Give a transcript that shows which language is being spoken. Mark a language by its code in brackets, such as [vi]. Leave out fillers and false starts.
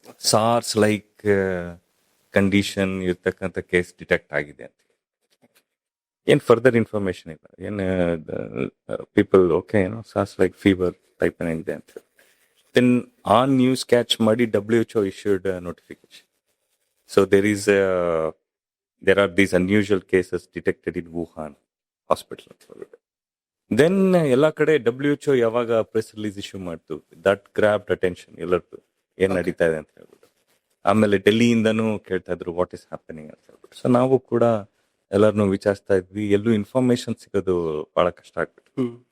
[kn] SARS like condition ಇರ್ತಕ್ಕಂಥ case detect ಆಗಿದೆ ಅಂತ. ಏನ್ ಫರ್ದರ್ ಇನ್ಫಾರ್ಮೇಶನ್ ಇಲ್ಲ, ಏನ್ ಪೀಪಲ್ ಓಕೆ ಏನೋ ಸಾರ್ಸ್ ಲೈಕ್ ಫೀವರ್ ಟೈಪ್ ಏನಿದೆ ಅಂತ. ದೆನ್ ಆ ನ್ಯೂಸ್ ಕ್ಯಾಚ್ ಮಾಡಿ [en] WHO issued a notification. So there are these unusual cases detected in Wuhan hospital. [kn] Then ಎಲ್ಲಾ ಕಡೆ WHO ಯಾವಾಗ ಪ್ರೆಸ್ ರಿಲೀಸ್ ಇಶ್ಯೂ ಮಾಡ್ತು, [en] that grabbed attention [kn] ಎಲ್ಲರದ್ದು, ಏನ್ ನಡೀತಾ ಇದೆ ಅಂತ ಹೇಳ್ಬಿಟ್ಟು. ಆಮೇಲೆ ಡೆಲ್ಲಿಯಿಂದನೂ ಕೇಳ್ತಾ ಇದ್ರು [en] what is happening [kn] ಅಂತ ಹೇಳ್ಬಿಟ್ಟು. ಸೊ ನಾವು ಕೂಡ ಎಲ್ಲರನ್ನು ವಿಚಾರಿಸ್ತಾ ಇದ್ವಿ, ಎಲ್ಲೂ ಇನ್ಫಾರ್ಮೇಶನ್ ಸಿಗೋದು ಬಹಳ ಕಷ್ಟ ಆಗ್ಬಿಟ್ಟು.